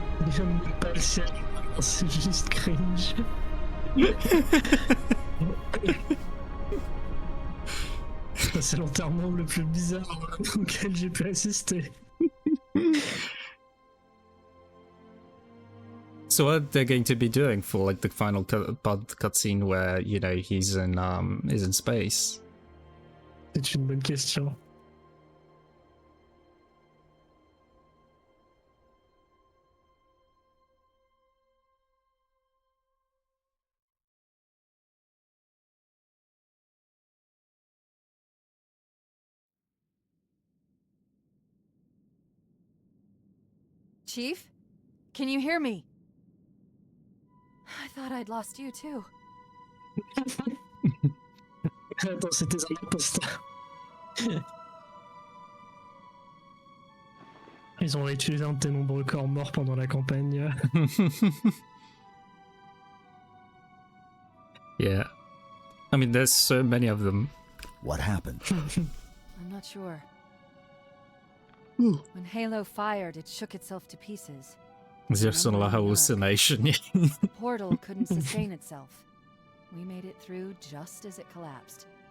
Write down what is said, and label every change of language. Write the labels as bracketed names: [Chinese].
[French] J'aime pas le ciel, c'est juste cringe. C'est l'enterrement le plus bizarre auquel j'ai pu assister. [English] So what they're going to be doing for like the final cutscene where, you know, he's in space? [French] C'est une bonne question. [English] Chief? Can you hear me? I thought I'd lost you too. [French] Attends, c'était un imposteur. Ils ont réutilisé un de tes nombreux corps morts pendant la campagne. [English] Yeah. I mean, there's so many of them. What happened? I'm not sure. When Halo fired, it shook itself to pieces. Just a hallucination. The portal couldn't sustain itself. We made it through just as it collapsed.